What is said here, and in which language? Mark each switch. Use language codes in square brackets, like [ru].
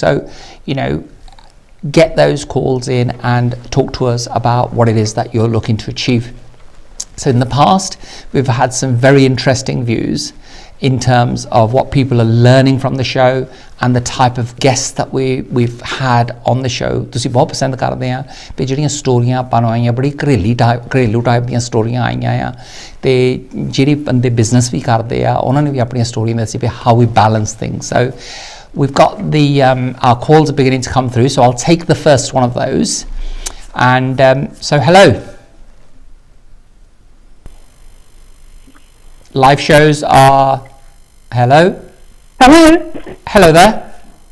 [en] So, you know, get those calls in and talk to us about what it is that you're looking to achieve. So in the past, we've had some very interesting views in terms of what people are learning from the show and the type of guests that we've had on the show. [pa] ਤੁਸੀਂ ਬਹੁਤ ਪਸੰਦ ਕਰਦੇ ਆ ਤੇ ਜਿਹੜੀਆਂ ਸਟੋਰੀਆਂ ਆਪਾਂ ਨੂੰ ਆਈਆਂ ਬੜੀ ਘਰੇਲੂ ਟਾਈਪ ਦੀਆਂ ਸਟੋਰੀਆਂ ਆਈਆਂ ਆ ਤੇ ਜਿਹੜੇ ਬੰਦੇ ਬਿਜ਼ਨਸ ਵੀ ਕਰਦੇ ਆ ਉਹਨਾਂ ਨੇ ਵੀ ਆਪਣੀਆਂ ਸਟੋਰੀਆਂ ਦੱਸੀ ਵੀ [en] how we balance things. So we've got our calls are beginning to come through, so I'll take the first one of those. And so hello. Live shows are hello. Hello there.